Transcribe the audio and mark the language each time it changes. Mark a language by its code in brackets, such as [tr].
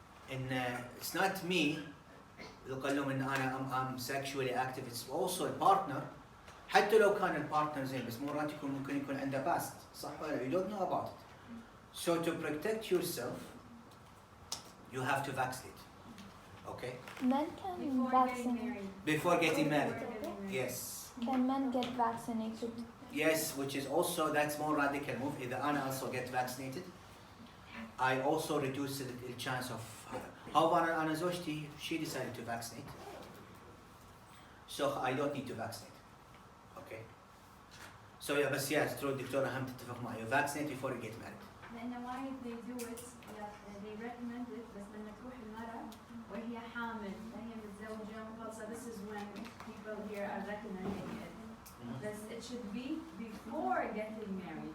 [en] in it's not me [ar] اللي قال لهم ان انا [en] I'm sexually active. It's also a partner. [ar] حتى لو كان البارتنر زين بس مرات ممكن يكون عنده [en] past [ar] صح ولا [en] you don't know about it. So to protect yourself you have to vaccinate. Okay? Men can vaccinate. Before getting married. Yes. Can men get vaccinated? Yes, which is also that's more radical move. [ar] إذا أنا [en] also get vaccinated, I also reduce the chance of. However, [ar] أنا زوجتي [en] she decided to vaccinate, so I don't need to vaccinate. Okay. So yeah, [ar] بس [en] yes, true [ar] الدكتورة هم تتفق معي. [en] You vaccinate before you get married. [ar] لأن [en] why they do it they recommend it [ar] بس لما تروح المرأة وهي حامل وهي متزوجة [en] so this is when people here are recommending it. But it should be before getting married.